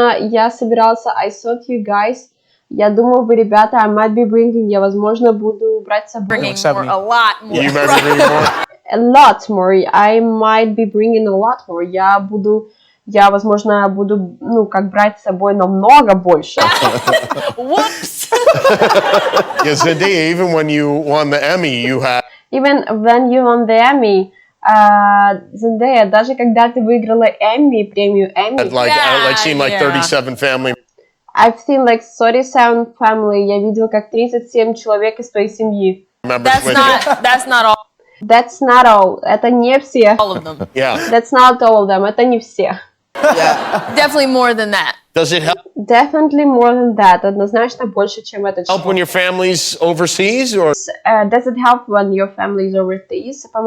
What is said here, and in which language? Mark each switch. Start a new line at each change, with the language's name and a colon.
Russian: Я собирался,
English: I thought you guys,
Russian: я думал, вы, ребята,
English: I might be bringing,
Russian: я, возможно, буду брать с собой.
English: Bringing Like more, 70. a lot more. You remember bringing more? A lot more, I might be bringing a lot more,
Russian: я, возможно, буду, брать с собой намного больше.
English: Whoops. Yeah, Zendaya, even when you won the Emmy, you had Even when you won the Emmy,
Russian: Зендаей, даже когда ты выиграла Эмми, премию Эмми,
English: like seen like 37 family. I've seen like 37 family,
Russian: я видел как 37 человек из твоей семьи.
English: Members That's with not all That's not all,
Russian: это не все.
English: of them. you. Yeah. That's not all of them,
Russian: это не все.
English: Definitely more than that. Does it help Definitely more than that,
Russian: однозначно больше, чем это число.
English: when your family's overseas, or Does it help when your family is overseas?